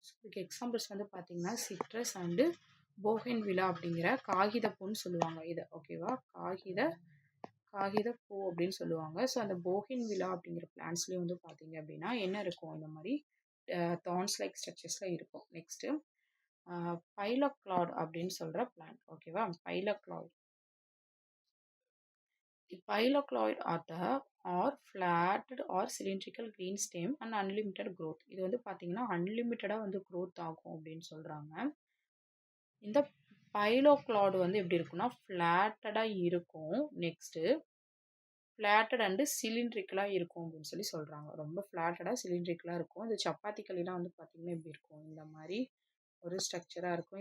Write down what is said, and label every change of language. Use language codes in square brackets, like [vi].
[ta] So இதுக்கு examples வந்து பார்த்தீங்கன்னா சிட்ரஸ் அண்டு போகன்வில்லா அப்படிங்கிற காகிதப்பூன்னு சொல்லுவாங்க இதை. ஓகேவா. காகிதப்பூ அப்படின்னு சொல்லுவாங்க. ஸோ அந்த போகன்வில்லா அப்படிங்கிற பிளான்ஸ்லேயும் வந்து பார்த்தீங்க அப்படின்னா என்ன இருக்கும், இந்த மாதிரி தான்ஸ் லைக் ஸ்ட்ரக்சர்ஸில் இருக்கும். நெக்ஸ்ட்டு பைலோக்ளாய்டு அப்படின்னு சொல்கிற பிளான்ட். ஓகேவா. பைலோக்ளாய்டு. [en] The phyllocloid are flatted or cylindrical green stem and unlimited growth. [ta] இது வந்து பார்த்தீங்கன்னா அன்லிமிட்டடாக வந்து growth ஆகும் அப்படின்னு சொல்கிறாங்க. இந்த பைலோக்ளாய்டு வந்து எப்படி இருக்குன்னா ஃப்ளாட்டடாக இருக்கும். நெக்ஸ்ட்டு ஃப்ளாட்டட் அண்டு சிலிண்ட்ரிக்கலாக இருக்கும் அப்படின்னு சொல்லி சொல்கிறாங்க. ரொம்ப ஃப்ளாட்டடாக சிலிண்ட்ரிக்கலாக இருக்கும். இது சப்பாத்தி களிலாம் வந்து பார்த்திங்கன்னா எப்படி இருக்கும், இந்த மாதிரி ஒரு ஸ்ட்ரக்சராக இருக்கும்.